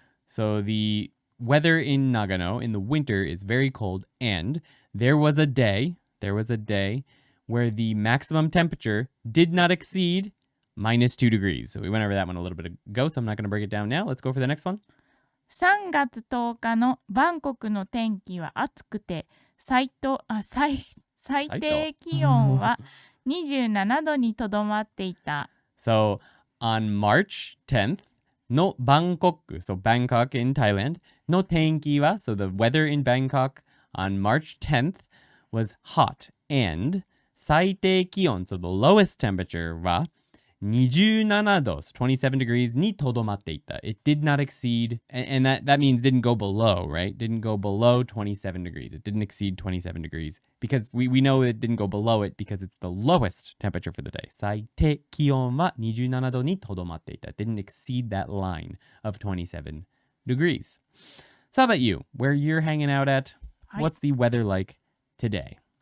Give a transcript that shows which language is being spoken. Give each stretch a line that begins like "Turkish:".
English: So the weather in Nagano in the winter is very cold and there was a day where the maximum temperature did not exceed minus 2 degrees. So we went over that one a little bit ago, so I'm not going to break it down now. Let's go for the next one.
Japanese: 3月10日のバンコクの天気は暑くて最低気温は27度にとどまっていた。
English: So on March 10th, no Bangkok, so Bangkok in Thailand, no tenki wa, so the weather in Bangkok on March 10th was hot and 最低気温 so the lowest temperature は 27 so 27 degrees にとどまっていた it did not exceed and that means didn't go below right didn't go below 27 degrees it didn't exceed 27 degrees because we know it didn't go below it because it's the lowest temperature for the day
Japanese: 最低気温は27度にとどまっていた
English: it didn't exceed that line of 27 degrees so how about you where you're hanging out at what's the weather like today.